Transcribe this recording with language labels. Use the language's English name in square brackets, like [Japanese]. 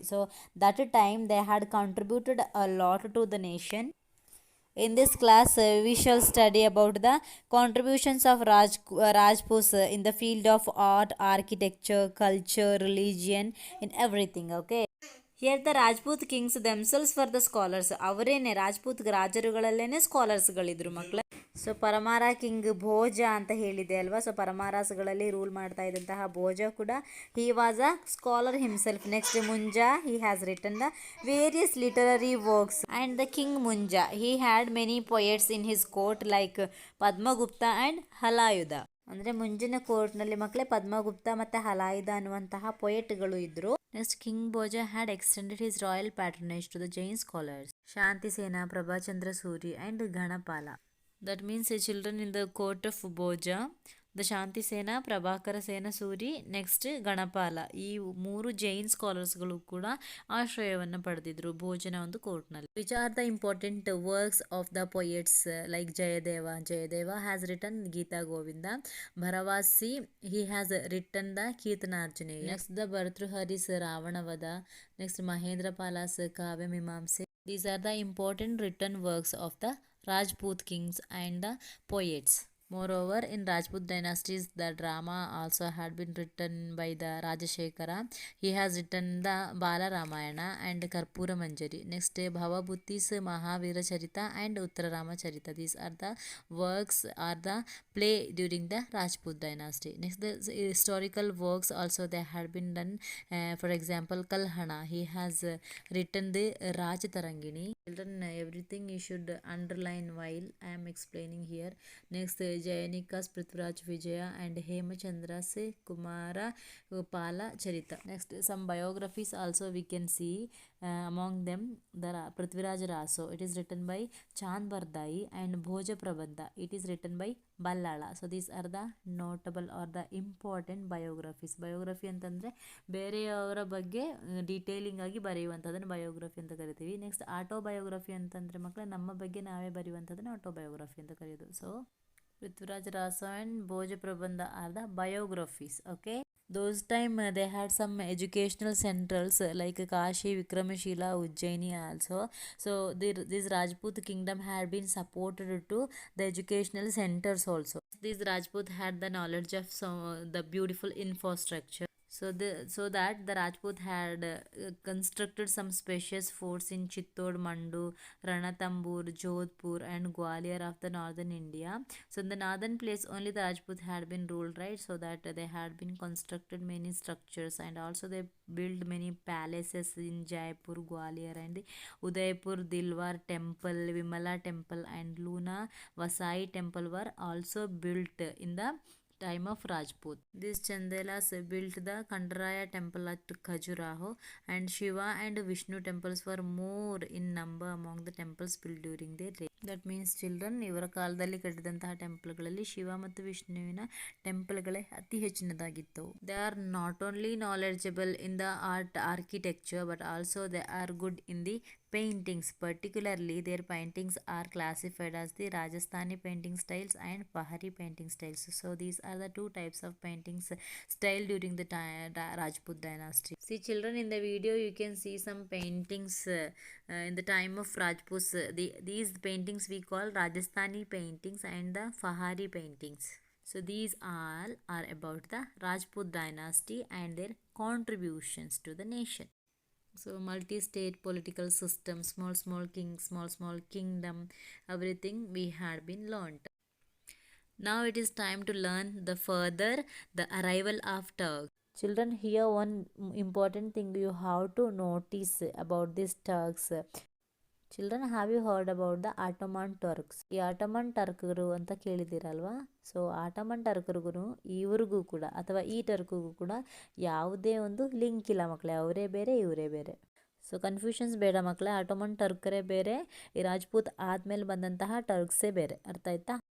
[English] So that time they had contributed a lot to the nation. In this class, we shall study about the contributions of Rajputs in the field of art, architecture, culture, religion, in everything. Okay. Here the Rajput kings themselves were the scholars. [Kannada] ಅವರೇನೆ Rajput ರಾಜರುಗಳಲ್ಲೇನೆ ಸ್ಕಾಲರ್ಸ್ಗಳಿದ್ರು ಮಕ್ಕಳ. So Paramara king Bhoja ಅಂತ ಹೇಳಿದೆ ಅಲ್ವಾ. So ಪರಮಾರಸ್ಗಳಲ್ಲಿ rule ಮಾಡ್ತಾ ಇದ್ದಂತಹ ಭೋಜ ಕೂಡ [English] He was a scholar himself. Next Munja he has written the various literary works and the king Munja he had many poets in his court like Padmagupta and Halayudha. [Kannada] ಅಂದರೆ ಮುಂಜಿನ ಕೋರ್ಟ್ನಲ್ಲಿ ಮಕ್ಕಳೇ ಪದ್ಮಗುಪ್ತ ಮತ್ತು ಹಲಾಯುಧ ಅನ್ನುವಂತಹ ಪೊಯೆಟ್ಗಳು ಇದ್ದರು. [English] Next king Bhoja had extended his royal patronage to the Jain scholars Shantisena, Prabhachandra Suri and Ganapala. That means children in the court of Bhoja [Kannada] the ಶಾಂತಿಸೇನ, Prabhakar Sena Suri, next ಗಣಪಾಲ, ಈ ಮೂರು ಜೈನ್ ಸ್ಕಾಲರ್ಸ್ಗಳು ಕೂಡ ಆಶ್ರಯವನ್ನು ಪಡೆದಿದ್ರು ಭೋಜನ ಒಂದು ಕೋರ್ಟ್ನಲ್ಲಿ. [English] Which are the important works of the poets like Jayadeva has written Gita Govinda. ಭರವಾಸಿ he has written the Kiratarjuniya. Next the Bhartrihari's Ravanavadha. Next Mahendra Pala's Kavya Mimamsa. These are the important written works of the Rajput kings and the poets. Moreover, in Rajput dynasties, the drama also had been written by the Rajashekara. He has written the Bala Ramayana and Karpura Manjari. Next, Bhavabhuti's Mahavira Charita and Uttarama Charita. These are the works are the play during the Rajput dynasty. Next, the historical works also they had been done. For example, Kalhana. He has written the Raj Tarangini. Children, everything you should underline while I am explaining here. Next, Jayanikas Prithviraj Vijaya and Hemachandra's Kumara Pala Charita. Next, some biographies also we can see. Among them, the Prithviraj Raso. It is written by Chand Bardai and Bhoja Prabandha. It is written by Ballala. So these are the notable or the important biographies. [Kannada] Biography ಅಂತಂದರೆ ಬೇರೆಯವರ ಬಗ್ಗೆ detailing ಆಗಿ ಬರೆಯುವಂಥದ್ದನ್ನು biography ಅಂತ ಕರಿತೀವಿ. Next autobiography ಅಂತಂದರೆ ಮಕ್ಕಳೇ ನಮ್ಮ ಬಗ್ಗೆ ನಾವೇ ಬರೆಯುವಂಥದ್ದನ್ನು ಆಟೋಬಯೋಗ್ರಫಿ ಅಂತ ಕರೆಯೋದು. [English] So Prithviraj Raso and Bhoja Prabandha are the biographies. Okay. Those time they had some educational centers like Kashi, Vikramashila, Ujjaini also. So this Rajput kingdom had been supported to the educational centers also. These Rajput had the knowledge of the beautiful infrastructure. So that the Rajput had constructed some spacious forts in Chittor, Mandu, Ranatambur, Jodhpur and Gwalior of the northern India. So in the northern place only the Rajput had been ruled, right? So that they had been constructed many structures and also they built many palaces in Jaipur, Gwalior and the Udaipur Dilwar temple, Vimala temple and Luna Vasai temple were also built in the time of Rajput. These Chandelas built the Kandaraya temple at Khajuraho and Shiva and Vishnu temples were more in number among the temples built during their reign. That means children, [Kannada] ಇವರ ಕಾಲದಲ್ಲಿ ಕಟ್ಟಿದಂತಹ ಟೆಂಪಲ್ಗಳಲ್ಲಿ ಶಿವ ಮತ್ತು ವಿಷ್ಣುವಿನ ಟೆಂಪಲ್ಗಳೇ ಅತಿ ಹೆಚ್ಚಿನದಾಗಿದ್ದವು. [English] They are not only knowledgeable in the art architecture but also they are good in the paintings. Particularly their paintings are classified as the Rajasthani painting styles and Pahari painting styles. So these are the two types of paintings style during the Rajput dynasty. See children, in the video you can see some paintings in the time of Rajputs. These paintings we call Rajasthani paintings and the Pahari paintings. So these all are about the Rajput dynasty and their contributions to the nation. So multi-state political system, small kings, small kingdom, everything we had been learnt. Now it is time to learn the further the arrival of Turks. Children, here one important thing you have to notice about these Turks. Children have you heard about the Ottoman Turks. [Kannada] ಈ Ottoman ಟರ್ಕರು ಅಂತ ಕೇಳಿದ್ದೀರಲ್ವಾ. So Ottoman ಟರ್ಕರಿಗೂ ಇವ್ರಿಗೂ ಕೂಡ ಅಥವಾ ಈ ಟರ್ಕಿಗೂ ಕೂಡ ಯಾವುದೇ ಒಂದು link ಇಲ್ಲ ಮಕ್ಕಳೇ. ಅವರೇ ಬೇರೆ ಇವರೇ ಬೇರೆ. ಸೊ ಕನ್ಫ್ಯೂಷನ್ಸ್ ಬೇಡ ಮಕ್ಕಳೇ. ಆಟೋಮನ್ ಟರ್ಕರೇ ಬೇರೆ, ಈ ರಾಜ್ಪೂತ್ ಆದಮೇಲೆ ಬಂದಂತಹ ಟರ್ಕ್ಸೇ ಬೇರೆ. ಅರ್ಥ ಆಯ್ತಾ?